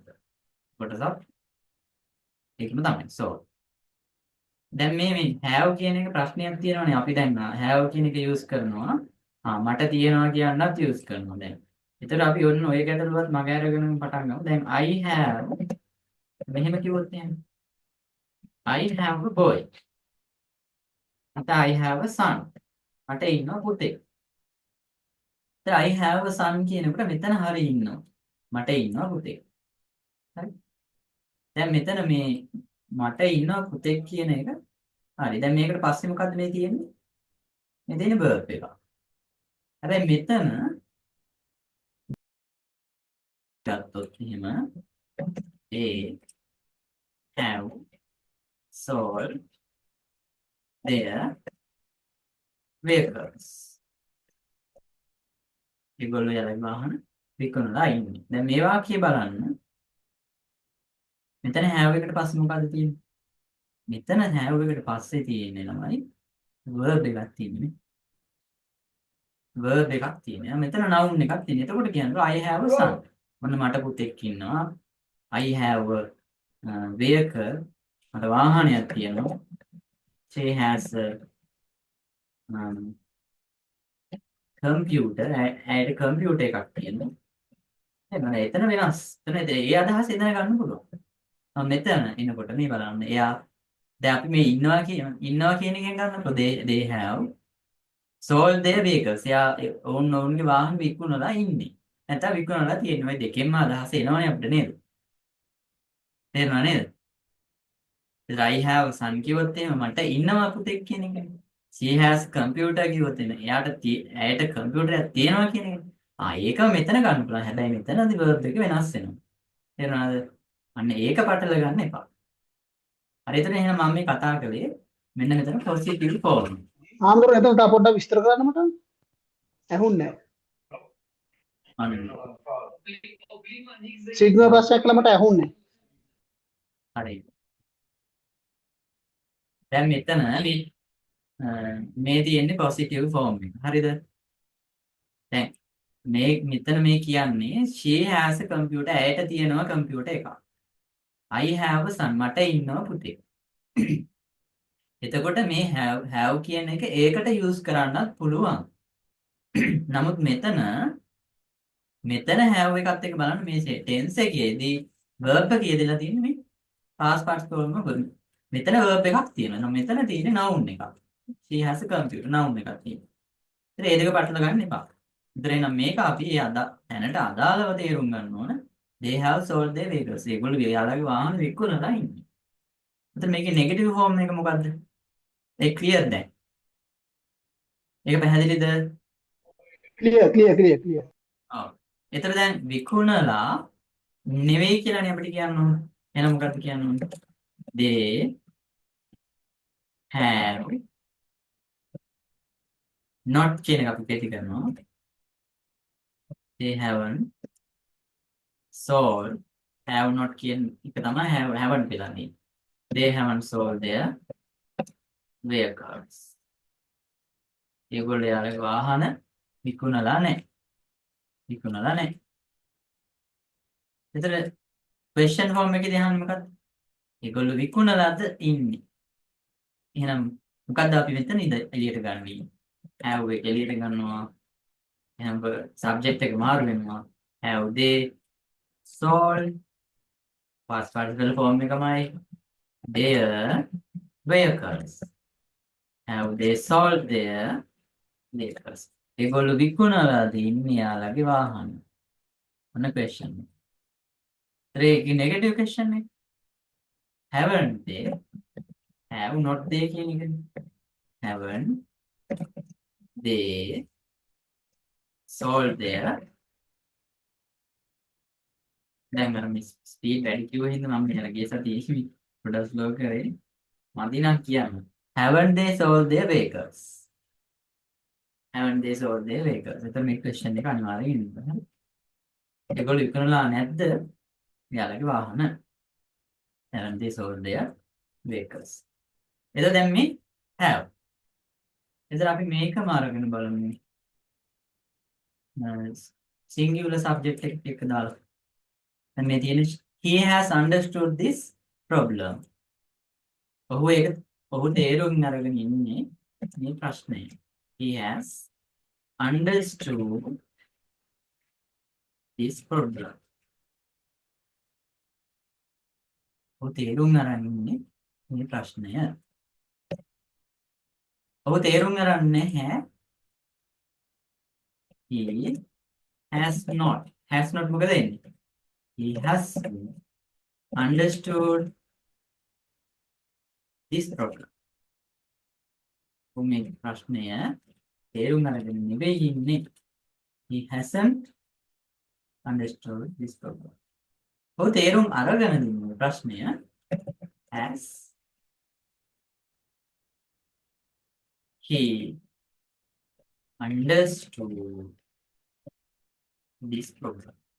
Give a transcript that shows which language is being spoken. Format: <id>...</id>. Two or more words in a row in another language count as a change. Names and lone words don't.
<si>කොටසක් ඒකම තමයි sold. දැන් මේ have කියන එක ප්‍රශ්නයක් තියෙනවනේ අපි දැන් have කියන එක use කරනවා. මට තියෙනවා කියන්නත් use කරනවා දැන්. ඒතර අපි ඔන්න ඔය ගැටලුවත් මග අරගෙන පටන් ගමු.</si> <en>දැන් I have</en> <si>මෙහෙම කිව්වොත් එහෙනම්</si> <en>I have a boy. නැත්නම් I have a son.</en> <si>මට ඉන්නවා පුතෙක්. දැන්</si> <en>I have a son</en> <si>කියනකොට මෙතන හරිය ඉන්නවා. මට ඉන්නවා පුතෙක්. හරි. දැන් මෙතන මේ මට ඉන්නවා පුතෙක් කියන එක හරි. දැන් මේකට පස්සේ මොකද්ද මේ තියෙන්නේ? මේ තියෙන verb එක. හැබැයි මෙතන ගත්තොත් එහෙම</si> <en>they have sold their vehicles.</en> <si>ඒගොල්ලෝ යාළුවෝ වාහන විකුණලා ඉන්නේ. දැන් මේ වාක්‍යය බලන්න. මෙතන have එකට පස්සේ මොකද්ද තියෙන්නේ? මෙතන have එකට පස්සේ තියෙන්නේ ළමයි verb එකක් තියෙන්නේ. verb එකක් තියෙනවා. මෙතන noun එකක් තියෙනවා. එතකොට කියනවා</si> <en>I have a son.</en> <si>මොන මට පුතෙක් ඉන්නවා.</si> <en>I have a vehicle.</en> <si>මට වාහනයක් තියෙනවා.</si> <en>She has a computer.</en> <si>ඇයට කම්පියුටර් එකක් තියෙනවා. එහෙනම් එතන වෙනස්. එතන ඒ අදහස ඉඳලා ගන්න පුළුවන්. මෙතන එනකොට මේ බලන්න. එයා දැන් අපි මේ ඉන්නවා කියන එකෙන් ගන්නකො</si> <en>they have sold their vehicles.</en> <si>එයා ඔවුන්ගේ වාහන විකුණලා ඉන්නේ. නැත්නම් විකුණලා තියෙනවා. මේ දෙකෙන්ම අදහස එනවනේ අපිට නේද? තේරුණා නේද?</si> <en>I have son</en> <si>කිව්වොත් එහෙම මට ඉන්නවා පුතෙක් කියන එකනේ.</si> <en>She has computer</en> <si>කිව්වොත් එහෙම ඇයට කම්පියුටරයක් තියෙනවා කියන එක. ඒක මෙතන ගන්න පුළුවන්. හැබැයි මෙතනදී verb එක වෙනස් වෙනවා. තේරුණාද? අන්න ඒක පටල ගන්න එපා. හරියට එහෙනම් මම මේ කතා කළේ මෙන්න මෙතන</si> <en>positive form.</en> <si>ආන්දර එතන තා පොඩ්ඩක් විස්තර කරන්න මට. ඇහුන්නේ අන්න නැහැ. සිග්නල් ප්‍රශ්නයක් කළා මට ඇහුන්නේ හරි. දැන් මෙතන මේ තියෙන්නේ</si> <en>positive form</en> <si>එක. හරිද? දැන් මෙතන මේ කියන්නේ</si> <en>she has a computer.</en> <si>ඇයට තියෙනවා කම්පියුටර් එකක්.</si> <en>I have a son.</en> <si>මට ඉන්නවා පුතෙක්. එතකොට මේ have කියන එක ඒකට use කරන්නත් පුළුවන්. නමුත් මෙතන have එකත් එක්ක බලන්න මේ tense එකේදී verb එක කියදලා තියෙන්නේ මේ</si> <en>past participle</en> <si>වලම මෙතන verb එකක් තියෙනවා. මෙතන තියෙන්නේ noun එකක්.</si> <en>She has a computer noun</en> <si>එකක් තියෙනවා. ඉතින් මේ දෙක පටල ගන්න එපා. ඉතින් එහෙනම් මේක අපි දැනට අදාළව තේරුම් ගන්න ඕන.</si> <en>They have sold their vehicles.</en> <si>ඒගොල්ලෝ යාළුවගේ වාහන විකුණලා ඉන්නේ. ඉතින් මේකේ</si> <en>negative form</en> <si>එක මොකද්ද? ඒ clear දැන්. ඒක පැහැදිලිද? ක්ලියර්. ඔව්. ඒතර දැන් විකුණලා නෙවෙයි කියලානේ අපිට කියන්න ඕන. එහෙනම් මොකද්ද කියන්න ඕන?</si> <en>They have not</en> <si>කියන එක අපි පැති කරනවා.</si> <en>They haven't sold. Have not</en> <si>කියන එක තමයි haven't පිළන්නේ.</si> <en>They haven't sold their vehicles.</en> <si>ඒගොල්ලෝ යාලගේ වාහන විකුණලා නැහැ. විකුණලා නැහැ. එතන</si> <en>question form</en> <si>එකේදී අහන්නේ මොකක්ද? ඒගොල්ලෝ විකුණලාද ඉන්නේ. එහෙනම් මොකද්ද අපි මෙතන එළියට ගන්නේ? have එක එළියට ගන්නවා. එහෙනම් subject එක මාරු වෙනවා.</si> <en>have they sold past participle form එකමයි their vehicles. Have they sold their vehicles?</en> <si>ඒගොල්ලෝ විකුණලාද ඉන්නේ යාලගේ වාහන? මොන question? ඒකේ</si> <en>negative question</en> <si>එක.</si> <en>Haven't they? Have not they</en> <si>කියන එකනේ.</si> <en>Haven't they sold their</en> <si>දැන් අර මේ ස්පීඩ් වැඩි කිව්ව හින්දා මම මෙහෙර ගිය සතියේ පොඩක් ස්ලෝ කරේ. මදි නම් කියන්න.</si> <en>Haven't they sold their vehicles? Haven't they sold their vehicles?</en> <si>එතන මේ question එක අනිවාර්යෙන් ඉන්න. ඒගොල්ලෝ විකුණලා නැද්ද? යාලගේ වාහන.</si> <en>Haven't they sold their vehicles?</en> <si>එතකොට දැන් මේ have. එතන අපි මේකම අරගෙන බලමු.</si> <en>singular subject</en> <si>එක දාලා. දැන් මේ තියෙන</si> <en>he has understood this problem.</en> <si>ඔහු තේරුම් අරගෙන ඉන්නේ මේ ප්‍රශ්නය.</si> <en>He has understood this problem.</en> <si>ඔහු තේරුම් අරන් ඉන්නේ මේ ප්‍රශ්නය. ඔහු තේරුම් අරන් නැහැ.</si> <en>He has not.</en> <si>Has not මොකද එන්නේ?</si> <en>He has understood this problem.</en> <si>මේ ප්‍රශ්නය තේරුම් අරගෙන නෙවෙයි ඉන්නේ.</si> <en>He hasn't understood this problem.</en> <si>ඔහු තේරුම් අරගෙන ඉන්නේ ප්‍රශ්නය</si> <en>has he understood this problem.</en>